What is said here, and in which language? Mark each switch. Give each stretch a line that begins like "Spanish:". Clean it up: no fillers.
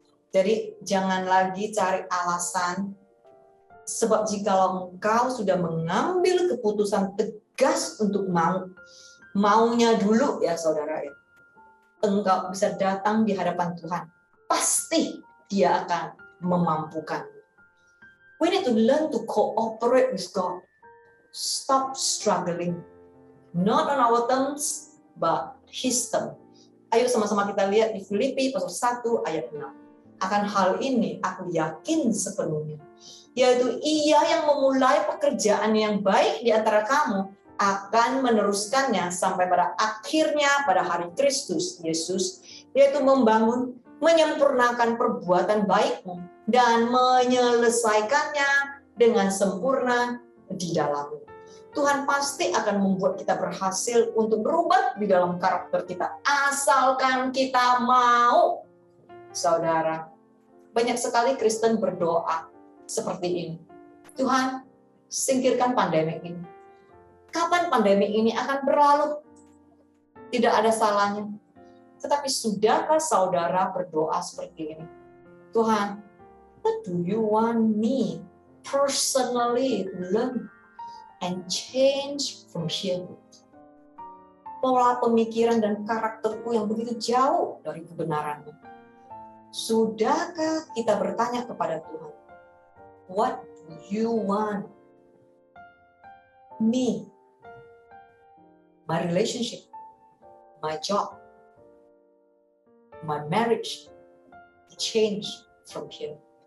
Indonesian: Jadi jangan lagi cari alasan. Sebab jikalau engkau sudah mengambil keputusan tegas untuk maunya dulu ya saudara ya, engkau bisa datang di hadapan Tuhan. Pasti dia akan memampukan.
English: We need to learn to cooperate with God. Stop struggling. Not on our terms, but His terms.
Indonesian: Ayo sama-sama kita lihat di Filipi pasal 1 ayat 6. Akan hal ini aku yakin sepenuhnya, yaitu Ia yang memulai pekerjaan yang baik di antara kamu akan meneruskannya sampai pada akhirnya pada hari Kristus Yesus, yaitu membangun, menyempurnakan perbuatan baikmu dan menyelesaikannya dengan sempurna di dalammu. Tuhan pasti akan membuat kita berhasil untuk berubah di dalam karakter kita, asalkan kita mau. Saudara, banyak sekali Kristen berdoa seperti ini. Tuhan, singkirkan pandemi ini. Kapan pandemi ini akan berlalu? Tidak ada salahnya. Tetapi sudahkah saudara berdoa seperti ini?
English: Tuhan, what do you want me personally to learn and change from here?
Indonesian: Pola pemikiran dan karakterku yang begitu jauh dari kebenaran. Sudahkah kita bertanya kepada Tuhan,
English: what do you want me, my relationship, my job, my marriage to change from here?